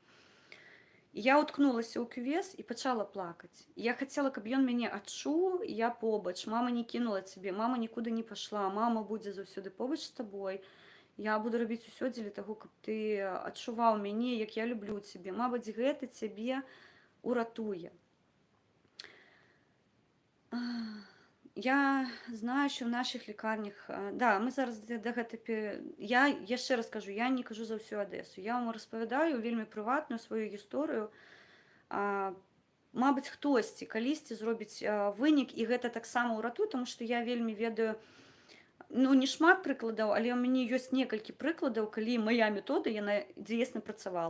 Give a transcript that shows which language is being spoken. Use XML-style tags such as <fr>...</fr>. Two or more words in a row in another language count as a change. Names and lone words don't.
<be>Я уткнулася ў кювес і пачала плакаць. Я хацела, каб ён мяне адчуў, я побач, мама не кінула цябе, мама нікуды не пайшла, мама будзе заўсёды побач з табой. Я буду рабіць усё дзеля таго, каб ты адчуваў мяне, як я люблю цябе. Мабыць, гэта цябе уратуе.</be> <uk>Я знаю, що в наших лікарнях, да, ми зараз до</uk> <be>гэтага, я яшчэ раз кажу, я не кажу</be> <uk>за всю Одесу.</uk> <be>Я вам распавядаю вельмі прыватную сваю гісторыю. Мабыць, хтосьці калісьці зробіць вынік, і гэта таксама ўратуе, тому што я вельмі ведаю, ну, не шмат прыкладаў, але ў мяне ёсць некалькі прыкладаў, калі моя метода, яна дзейсна працавала.</be>